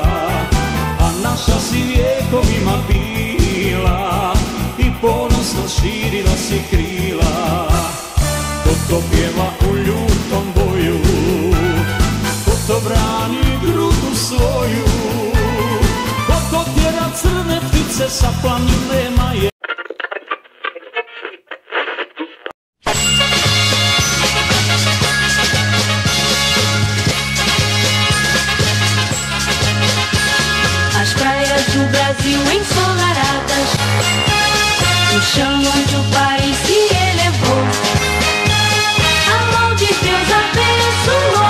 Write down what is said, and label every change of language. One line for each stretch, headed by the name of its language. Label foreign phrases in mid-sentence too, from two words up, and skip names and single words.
Serbian: A naša si vjekovima bila i ponosno širila si krila. Ko to pjeva u ljutom boju, ko to brani grudu svoju, ko to tjera crne ptice sa planine maje.
Portuguese: Do Brasil ensolaradas, o chão onde o país se elevou, a mão de Deus abençoou.